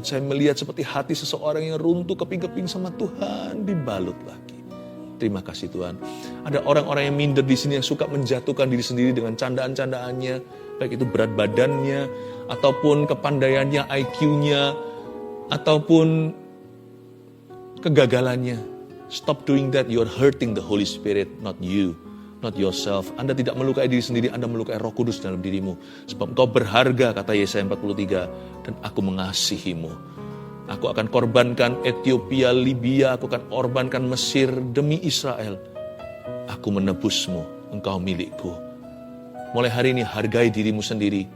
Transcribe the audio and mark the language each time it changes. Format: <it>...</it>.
<id>Saya melihat seperti hati seseorang yang runtuh keping-keping sama Tuhan, dibalut lagi. Terima kasih Tuhan. Ada orang-orang yang minder di sini yang suka menjatuhkan diri sendiri dengan candaan-candaannya. Baik itu berat badannya, ataupun kepandaiannya, IQ-nya, ataupun kegagalannya.</id> <en>Stop doing that. You are hurting the Holy Spirit, not you. Not yourself.</en> <id>Anda tidak melukai diri sendiri, Anda melukai Roh Kudus dalam dirimu. Sebab engkau berharga, kata Yesaya 43, dan aku mengasihimu. Aku akan korbankan Ethiopia, Libya, aku akan korbankan Mesir demi Israel. Aku menebusmu, engkau milikku. Mulai hari ini hargai dirimu sendiri.</id>